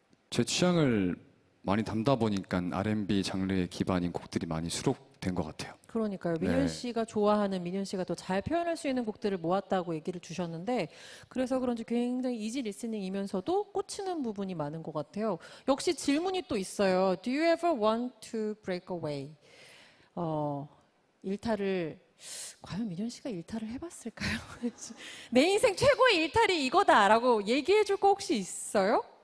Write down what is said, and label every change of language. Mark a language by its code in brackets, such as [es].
[ko] 제 취향을 많이 담다 보니까 R&B 장르의 기반인 곡들이 많이 수록된 것 같아요. 그러니까요. 민현 네. 씨가 좋아하는 민현 씨가 더 잘 표현할 수 있는 곡들을 모았다고 얘기를 주셨는데 그래서 그런지 굉장히 이지 리스닝이면서도 꽂히는 부분이 많은 것 같아요. 역시 질문이 또 있어요. [en] Do you ever want to break away? [ko] 일탈을 과연 민현 씨가 일탈을 해봤을까요? 내 인생 최고의 일탈이 이거다라고 얘기해줄 거 혹시 있어요?